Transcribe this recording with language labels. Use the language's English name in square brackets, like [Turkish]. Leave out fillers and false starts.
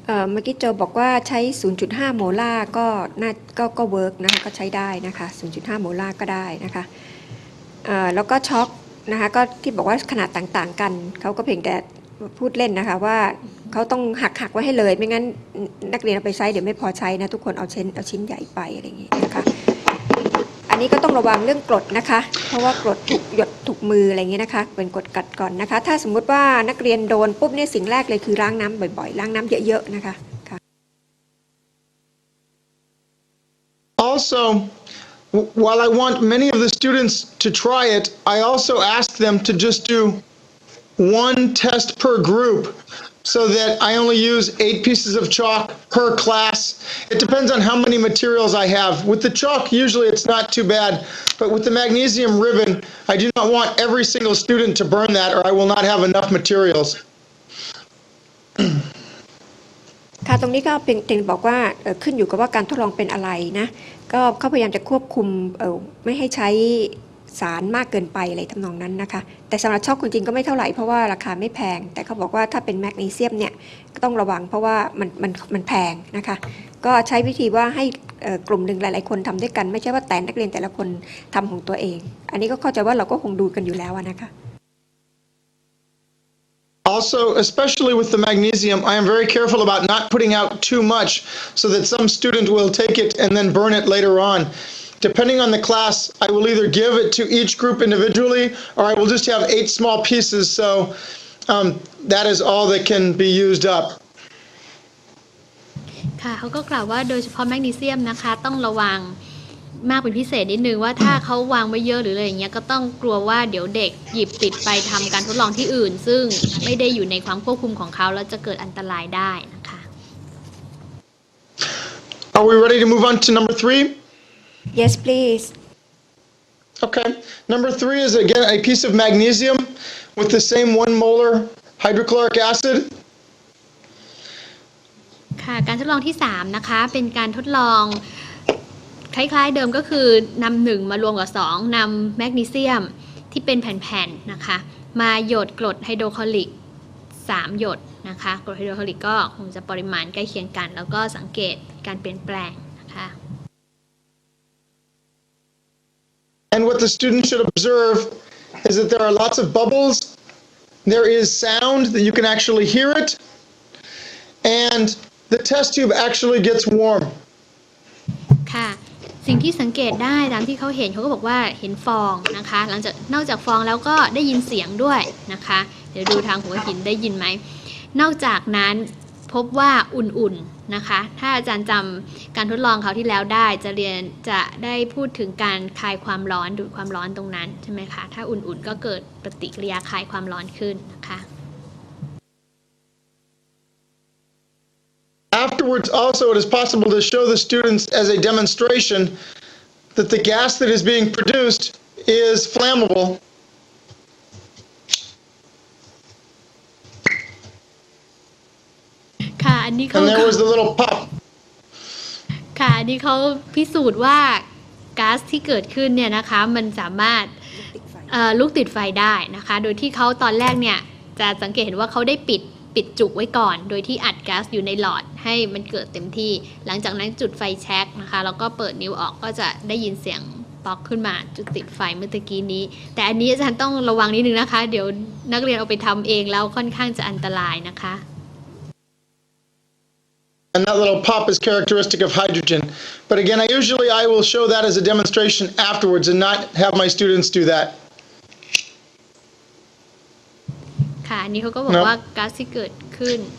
[Thai] เมื่อกี้โจบอกว่าใช้ 0.5 โมลาร์ก็เวิร์กนะคะก็ใช้ได้นะคะ 0.5 โมลาร์ก็ได้นะคะแล้วก็ช็อกนะคะก็ที่บอกว่าขนาดต่างๆกันเขาก็เพียงแต่พูดเล่นนะคะว่าเขาต้องหักไว้ให้เลยไม่งั้นนักเรียนเอาไปใช้เดี๋ยวไม่พอใช้นะทุกคนเอาชิ้นใหญ่ไปอะไรอย่างนี้นะคะ อันนี้ก็ต้องระวังเรื่องกรดนะคะเพราะว่ากรดถูกหยดถูกมืออะไรอย่างนี้นะคะเป็นกรดกัดก่อนนะคะถ้าสมมุติว่านักเรียนโดนปุ๊บเนี่ยสิ่งแรกเลยคือล้างน้ำบ่อยๆล้างน้ำเยอะๆนะคะ [English] also, while I want many of the students to try it, I also ask them to just do one test per group so that I only use 8 pieces of chalk per class. It depends on how many materials I have. With the chalk, usually it's not too bad, but with the magnesium ribbon, I do not want every single student to burn that or I will not have enough materials. [Thai] ค่ะตรงนี้ก็เป็นบอกว่าขึ้นอยู่กับว่าการทดลองเป็นอะไรนะก็เขาพยายามจะควบคุมไม่ให้ใช้สารมากเกินไปอะไรทำนองนั้นนะคะแต่สำหรับช็อกจริงๆก็ไม่เท่าไหร่เพราะว่าราคาไม่แพงแต่เขาบอกว่าถ้าเป็นแมกนีเซียมเนี่ยก็ต้องระวังเพราะว่ามันแพงนะคะก็ใช้วิธีว่าให้กลุ่มหนึ่งหลายๆคนทำด้วยกันไม่ใช่ว่าแต่นักเรียนแต่ละคนทำของตัวเองอันนี้ก็เข้าใจว่าเราก็คงดูกันอยู่แล้วนะคะ [English] Also, especially with the magnesium, I am very careful about not putting out too much so that some student will take it and then burn it later on. Depending on the class, I will either give it to each group individually or I will just have 8 small pieces, so that is all that can be used up. [Thai] ค่ะเขาก็กล่าวว่าโดยเฉพาะแมกนีเซียมนะคะต้องระวังมากเป็นพิเศษนิดนึงว่าถ้าเขาวางไว้เยอะหรืออะไรอย่างเงี้ยก็ต้องกลัวว่าเดี๋ยวเด็กหยิบติดไปทำการทดลองที่อื่นซึ่งไม่ได้อยู่ในความควบคุมของเขาแล้วจะเกิดอันตรายได้นะคะ [English] Are we ready to move on to number 3? Yes please Okay. Number 3 is again a piece of magnesium with the same 1 molar hydrochloric acid. [Thai] ค่ะการทดลองที่3นะคะเป็นการทดลองคล้ายๆเดิมก็คือนำ1มารวมกับ2นำแมกนีเซียมที่เป็นแผ่นๆนะคะมาหยดกรดไฮโดรคลอริก3หยดนะคะกรดไฮโดรคลอริกก็คงจะปริมาณใกล้เคียงกันแล้วก็สังเกตการเปลี่ยนแปลงนะคะ [English] And what the student should observe is that there are lots of bubbles, there is sound that you can actually hear it, and the test tube actually gets warm. [Thai] ค่ะสิ่งที่สังเกตได้ตามที่เขาเห็นเขาก็บอกว่าเห็นฟองนะคะนอกจากฟองแล้วก็ได้ยินเสียงด้วยนะคะเดี๋ยวดูทางหัวหินได้ยินไหมนอกจากนั้นพบว่าอุ่นๆนะคะถ้าอาจารย์จำการทดลองเขาวที่แล้วได้จะได้พูดถึงการคลายความร้อนดูดความร้อนตรงนั้นใช่ไหมคะถ้าอุ่นๆก็เกิดปฏิกิริยาคลายความร้อนขึ้นนะคะ [English] Afterwards, also, it is possible to show the students as a demonstration that the gas that is being produced is flammable. [Thai] ค่ะอันนี้เขา [English] And there was the little pop. [Thai] ค่ะอันนี้เขาพิสูจน์ว่าก๊าซที่เกิดขึ้นเนี่ยนะคะมันสามารถลุกติดไฟได้นะคะโดยที่เขาตอนแรกเนี่ยจะสังเกตเห็นว่าเขาได้ปิดจุกไว้ก่อนโดยที่อัดก๊าซอยู่ในหลอดให้มันเกิดเต็มที่หลังจากนั้นจุดไฟแช็กนะคะแล้วก็เปิดนิ้วออกก็จะได้ยินเสียงป๊อกขึ้นมาจุดติดไฟเมื่อตะกี้นี้แต่อันนี้อาจารย์ต้องระวังนิดนึงนะคะเดี๋ยวนักเรียนเอาไปทำเองแล้วค่อนข้างจะอันตรายนะคะ [English] And that little pop is characteristic of hydrogen. But again, I will show that as a demonstration afterwards and not have my students do that. [Thai] ค่ะอันนี้เขาก็บอกว่าก๊าซที่เกิดขึ้น